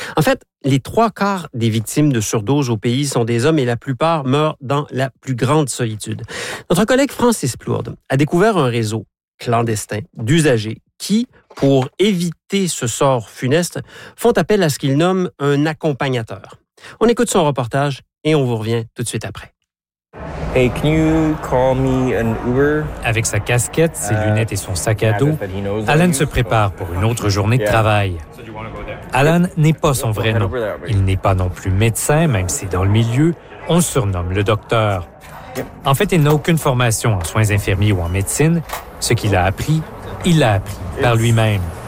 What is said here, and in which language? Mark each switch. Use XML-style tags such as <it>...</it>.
<fr>En fait, les trois quarts des victimes de surdose au pays sont des hommes et la plupart meurent dans la plus grande solitude. Notre collègue Francis Plourde a découvert un réseau clandestin d'usagers qui, pour éviter ce sort funeste, font appel à ce qu'il nomme un accompagnateur. On écoute son reportage et on vous revient tout de suite après.</fr> <en>Hey, can you call me an Uber?</en> <fr>Avec sa casquette, ses lunettes et son sac à dos, Alan se prépare pour une autre journée de travail. Alan n'est pas son vrai nom. Il n'est pas non plus médecin, même si dans le milieu, on le surnomme le docteur. En fait, il n'a aucune formation en soins infirmiers ou en médecine. Ce qu'il a appris, il l'a appris par lui-même.</fr>